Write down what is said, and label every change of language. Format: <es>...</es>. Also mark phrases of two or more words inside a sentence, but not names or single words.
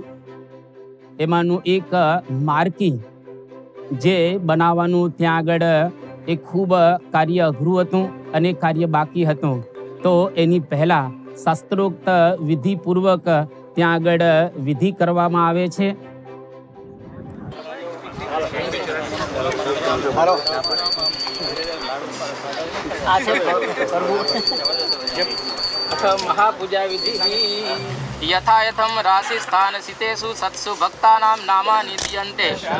<gu>એમાંનું એક માર્કિંગ જે બનાવવાનું ત્યાં આગળ એ ખૂબ કાર્ય અઘરું હતું અને કાર્ય બાકી હતું. તો એની પહેલા શાસ્ત્રોક્ત વિધિપૂર્વક ત્યાં આગળ વિધિ કરવામાં આવે છે.</gu> <sa>महापूजा विधि यथा यथम राशि स्थान सितेषु सत्सु भक्तानां नामानि दीयन्ते.</sa>